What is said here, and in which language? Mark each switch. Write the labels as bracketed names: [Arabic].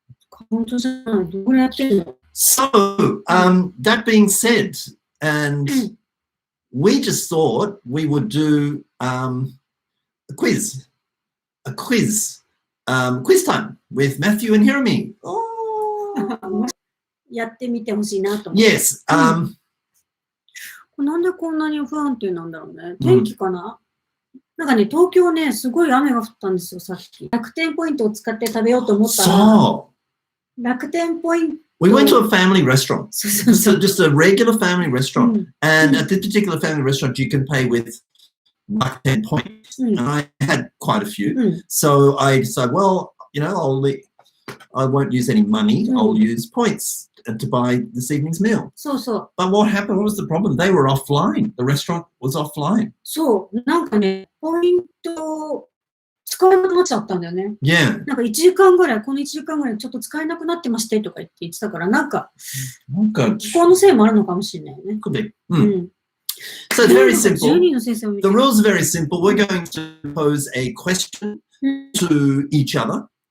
[Japanese] カウントしてない。どこでやってるの？ [English] So, that being said, and we just thought we would do a quiz time with Matthew and Hiromi. Oh. [Japanese] やってみてほしいなと思って。 [English] Yes. [Japanese] なんでこんなに不安定なんだろうね。天気かな？なんかね、東京ね、すごい雨が降ったんですよ、さっき。楽天ポイントを使って食べようと思ったら。そう。楽天ポイント。 [English] We went to a family restaurant. Just a regular family restaurant. And at this particular family restaurant, you can pay with Rakuten points. And I had quite a few. So I decided, well, I won't use any money. I'll use points to buy this evening's meal. But what happened? What was the problem? They were offline. The restaurant was offline. [Japanese] そう、なんかね、ポイント使えなくなっちゃったんだよね。 [English] Yeah. [Japanese] なんか1時間ぐらい、この1時間ぐらいちょっと使えなくなってましてとか言ってたから、なんか気候のせいもあるのかもしれないね。 [English] Could be. So it's very simple. [Japanese] 10人の先生を見て [English] The rules are very simple. We're going to pose a question to each other.